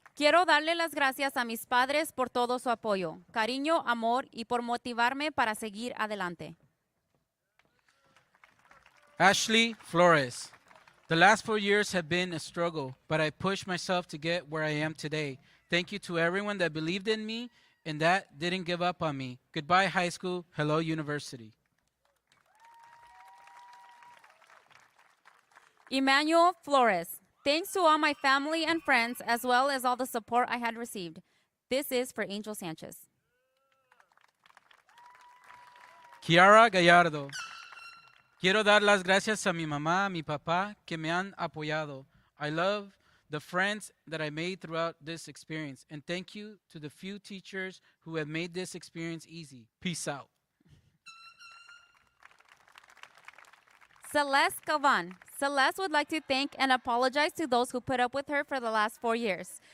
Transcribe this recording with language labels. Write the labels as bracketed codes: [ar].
[es] Quiero darle las gracias a mis padres por todo su apoyo, cariño, amor y por motivarme para seguir adelante. [en] Ashley Flores. The last 4 years have been a struggle, but I pushed myself to get where I am today. Thank you to everyone that believed in me and that didn't give up on me. Goodbye, high school. Hello, university. Emmanuel Flores. Thanks to all my family and friends, as well as all the support I had received. This is for Angel Sanchez. Kiara Gallardo. [es] Quiero dar las gracias a mi mamá, a mi papá, que me han apoyado. [en] I love the friends that I made throughout this experience. And thank you to the few teachers who have made this experience easy. Peace out. Celeste Galvan. Celeste would like to thank and apologize to those who put up with her for the last 4 years.